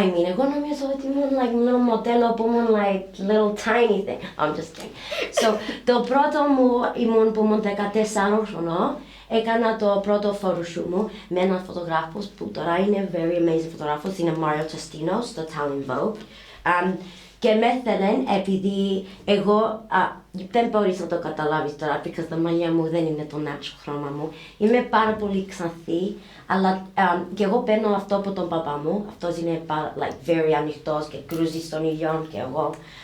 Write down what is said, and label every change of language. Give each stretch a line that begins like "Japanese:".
Greek: Εγώ νομίζω ότι ήμουν little μοντέλο που ήμουν
English: little tiny thing. I'm just kidding.
Greek: So, το πρώτο μου ήμουν που ήμουν 14 χρονών. Έκανα το πρώτο photoshoot μου με έναν φωτογράφος που τώρα είναι
English: very amazing
Greek: φωτογράφος. Είναι Mario Testino στο Italian Vogue. Και με θέλουν επειδή εγώ, δεν μπορείς να το καταλάβεις τώρα,
English: because
Greek: τα μαλλιά μου δεν είναι το natural χρώμα μου. Είμαι πάρα πολύ ξανθή, αλλά και εγώ παίρνω αυτό από τον παπά μου. Αυτός είναι
English: very
Greek: ανοιχτός και κρούζει στον ήλιο και εγώ.